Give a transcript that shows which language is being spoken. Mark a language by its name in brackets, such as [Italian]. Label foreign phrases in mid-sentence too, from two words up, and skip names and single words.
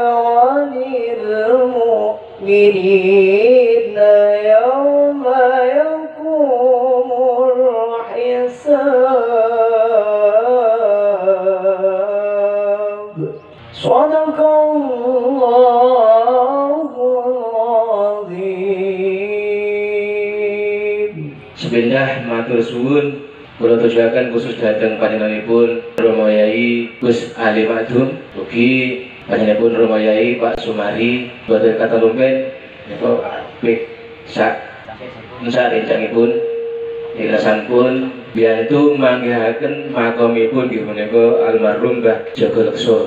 [Arabic] وللمؤمنين يوم يقوم الحساب صدق الله العظيم. Bismillah, [Javanese] matur suwun. Kula tujuaken khusus dhateng panjenenganipun Rama Yai Gus Ali Madum, ugi panjenenganipun Rama Yai Pak Sumari, boten kata lumpen niko pik sak rencangipun ikhlasanipun biyantu manggihaken makomipun nggih menika almarhum Mbah Jogo Lekso.